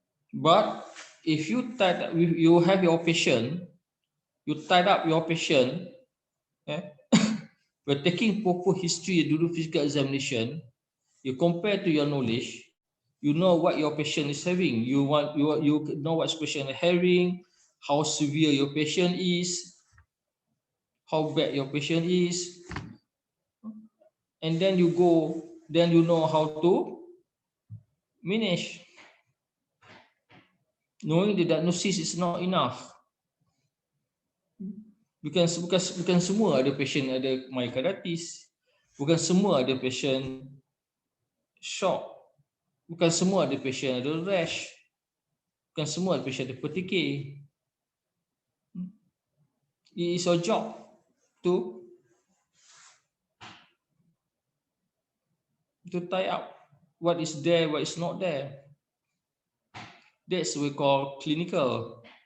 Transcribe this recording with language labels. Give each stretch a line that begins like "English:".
English: But if you you have your patient, you tied up your patient, we're taking proper history
Malay: dulu
English: physical examination, you compare to your knowledge, you know what your patient is having, you know what patient is having, how severe your patient is, how bad your patient is, and then you know how to manage. Knowing the diagnosis is not enough.
Malay: Bukan semua ada patient ada myocarditis, bukan semua ada patient shock, bukan semua ada patient ada rash, bukan semua ada patient ada petikir.
English: It is your job to tie up what is there, what is not there. That's what we call clinical.